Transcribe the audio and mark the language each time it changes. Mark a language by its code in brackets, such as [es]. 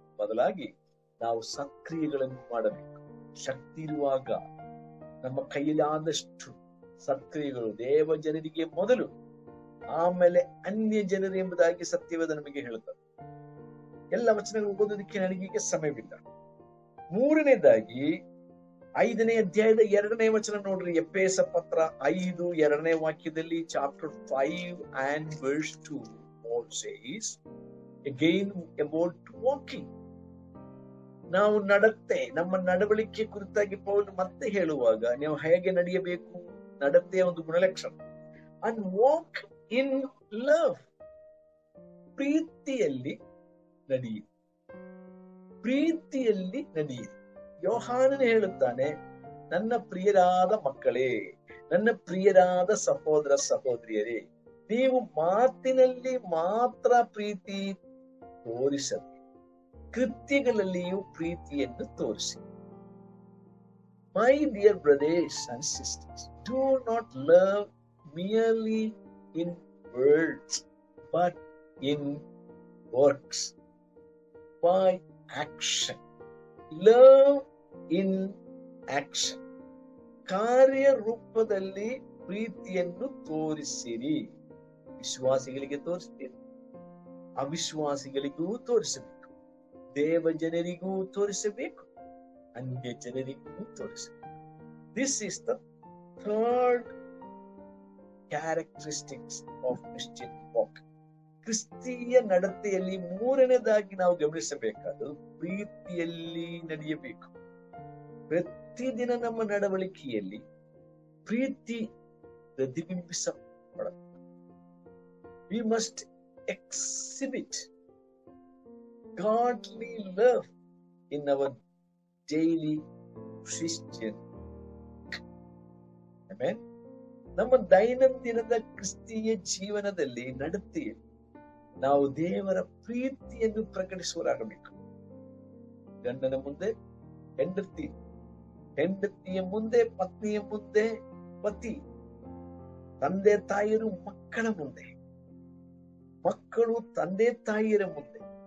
[kn] ಬದಲಾಗಿ ನಾವು ಸತ್ಕ್ರಿಯೆಗಳನ್ನು ಮಾಡಬೇಕು. ಶಕ್ತಿ ಇರುವಾಗ ನಮ್ಮ ಕೈಯಲ್ಲಿ ಆದಷ್ಟು ಸತ್ಕ್ರಿಯೆಗಳು ದೇವ ಜನರಿಗೆ ಮೊದಲು, ಆಮೇಲೆ ಅನ್ಯ ಜನರು ಎಂಬುದಾಗಿ ಸತ್ಯವೇದ ನಮಗೆ ಹೇಳುತ್ತದೆ. ಎಲ್ಲ ವಚನಗಳು ಓದೋದಕ್ಕೆ ನನಗೀಗ ಸಮಯವಿಲ್ಲ. ಮೂರನೇದಾಗಿ 5ನೇ ಅಧ್ಯಾಯದ 2ನೇ ವಚನ ನೋಡ್ರಿ. ಎಫೆಸ ಪತ್ರ 5 2ನೇ ವಾಕ್ಯದಲ್ಲಿ, [en] Chapter 5 and verse 2 Paul says again about walking. [kn] ನಾವು ನಡತೆ, ನಮ್ಮ ನಡವಳಿಕೆ ಕುರಿತಾಗಿ ಪೌಲ್ ಮತ್ತೆ ಹೇಳುವಾಗ ನೀವು ಹೇಗೆ ನಡೆಯಬೇಕು, ನಡತೆಯ ಒಂದು ಗುಣಲಕ್ಷಣ. [en] and walk in love, [kn] ಪ್ರೀತಿಯಲ್ಲಿ ನಡೆಯಿರಿ, ಪ್ರೀತಿಯಲ್ಲಿ ನಡೆಯಿರಿ. ಯೋಹಾನನು ಹೇಳುತ್ತಾನೆ, ನನ್ನ ಪ್ರಿಯರಾದ ಮಕ್ಕಳೇ, ನನ್ನ ಪ್ರಿಯರಾದ ಸಹೋದರ ಸಹೋದರಿಯರೇ, ನೀವು ಮಾತಿನಲ್ಲಿ ಮಾತ್ರ ಪ್ರೀತಿ ತೋರಿಸದೆ ಕೃತ್ಯಗಳಲ್ಲಿಯೂ ಪ್ರೀತಿಯನ್ನು ತೋರಿಸಿ. [en] My dear brothers and sisters, do not love merely in words, but in works, by action. Love in action. [kn] ಕಾರ್ಯರೂಪದಲ್ಲಿ ಪ್ರೀತಿಯನ್ನು ತೋರಿಸಿರಿ. ವಿಶ್ವಾಸಿಗಳಿಗೆ ತೋರಿಸ್ತೀರಿ, ಅವಿಶ್ವಾಸಿಗಳಿಗೂ ತೋರಿಸಬೇಕು, ದೇವ ಜನರಿಗೂ ತೋರಿಸಬೇಕು, ಅನ್ಯ ಜನರಿಗೂ ತೋರಿಸಬೇಕು. [en] This is the third characteristics of Christian walk. [kn] ಕ್ರಿಸ್ತೀಯ ನಡತೆಯಲ್ಲಿ ಮೂರನೇದಾಗಿ ನಾವು ಗಮನಿಸಬೇಕಾದದ್ದು ಪ್ರೀತಿಯಲ್ಲಿ ನಡೆಯಬೇಕು. ಪ್ರತಿದಿನ ನಮ್ಮ ನಡವಳಿಕೆಯಲ್ಲಿ ಪ್ರೀತಿ ಪ್ರತಿಬಿಂಬಿಸಪಡಬೇಕು. [en] We must exhibit godly love in our daily Christian. Amen. [kn] ನಮ್ಮ ದೈನಂದಿನದ ಕ್ರಿಸ್ತೀಯ ಜೀವನದಲ್ಲಿ, ನಡತೆಯಲ್ಲಿ ನಾವು ದೇವರ ಪ್ರೀತಿಯನ್ನು ಪ್ರಕಟಿಸುವರಾಗಬೇಕು. ಗಂಡನ ಮುಂದೆ ಹೆಂಡತಿ, ಹೆಂಡತಿಯ ಮುಂದೆ ಪತ್ನಿಯ ಮುಂದೆ ಪತಿ, ತಂದೆ ತಾಯಿಯರು ಮಕ್ಕಳ ಮುಂದೆ, ಮಕ್ಕಳು ತಂದೆ ತಾಯಿಯರ ಮುಂದೆ,